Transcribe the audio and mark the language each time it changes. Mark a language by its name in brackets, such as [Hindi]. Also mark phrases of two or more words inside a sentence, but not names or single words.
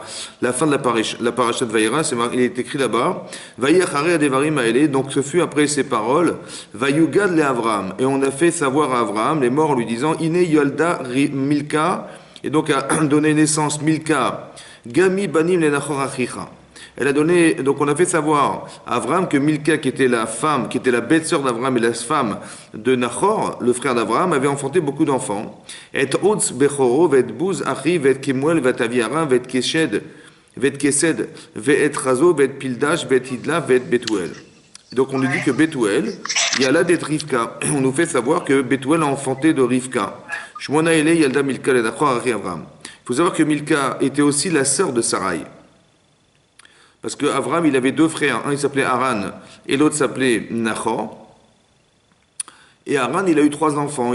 [French] La fin de la paracha de Vayera, il est écrit là-bas, [Hebrew] ויהי אחרי הדברים האלה, [French] donc ce fut après ces paroles, [Hebrew] ויגד לאברהם, [French] et on a fait savoir à Avram, les morts en lui disant, [Hebrew] הנה ילדה מלכה, [French] et donc a donné naissance Milka, [Hebrew] גם הוא בנים לנחור אחיך. [French] Elle a donné, donc on a fait savoir à Avram que Milka, qui était la femme, qui était la belle-sœur d'Avram et la femme de Nachor, le frère d'Avram, avait enfanté beaucoup d'enfants. [Hebrew] את עוץ בכורו, ואת בוז, אחיו, ואת קמואל, ואת אבי ארם, ואת כשד, ואת חזו, ואת פלדש, ואת ידלף, ואת בתואל. [French] Donc on nous dit que Betuel, il y a là d'être Rivka. On nous fait savoir que Betuel a enfanté de Rivka. [Hebrew] שמונה אלה ילדה מלכה לנחור אחי אברהם. [French] Il faut savoir que Milka était aussi la sœur de Sarai. Parce que Avram, il avait deux frères. Un, il s'appelait Haran, et l'autre s'appelait Nachor. Et Haran, il a eu trois enfants.